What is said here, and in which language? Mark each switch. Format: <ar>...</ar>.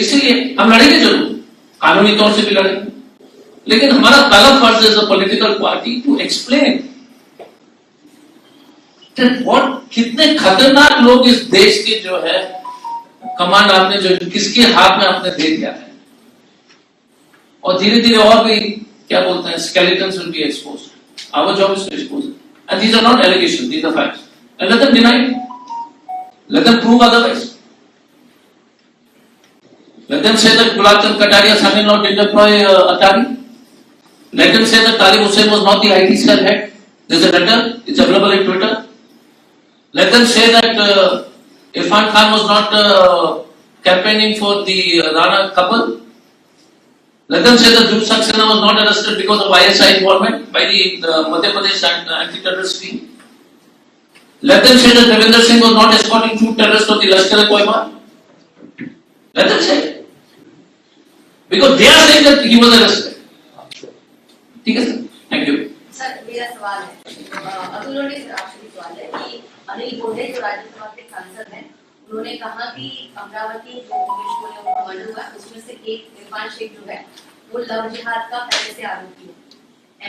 <hi>इसीलिए हम लड़ेंगे जरूर, कानूनी तौर से भी लड़ेंगे, लेकिन हमारा पहला फर्ज</hi> <en>as a political party to explain what,</en> <hi>कितने खतरनाक लोग इस देश के जो है कमांड आपने जो किसके हाथ में आपने दे दिया है, और धीरे धीरे और भी क्या बोलते हैं</hi> <en>skeletons will be exposed. Our job is to expose it. And these are not allegations, these are facts. And let them deny it. Let them prove otherwise. Let them say that Gulab Chand Kataria son-in-law did deploy Atari. Let them say that Talib Hussain was not the IT cell head. There's a letter, it's available in Twitter. Let them say that Irfan Khan was not campaigning for the Rana couple. Let them say that Dhruv Saxena was not arrested because of ISI involvement by the Madhya Pradesh anti-terrorist team. Let them say that Devendra Singh was not escorting two terrorists of the Lashkar-e-Toiba. Let them say, because they are saying that he was arrested.</en> <hi>ठीक है sir, thank you. Sir मेरा सवाल है, अतुल लोटे से आपसे सवाल है कि अनिल गोडे जो राज्यसभा के सांसद हैं, उन्होंने कहा कि अमरावती जो उमेश गोले का मर्डर हुआ उसमें से एक इरफान शेख जो है वो लव जिहाद का पहले से आरोपी है।</hi>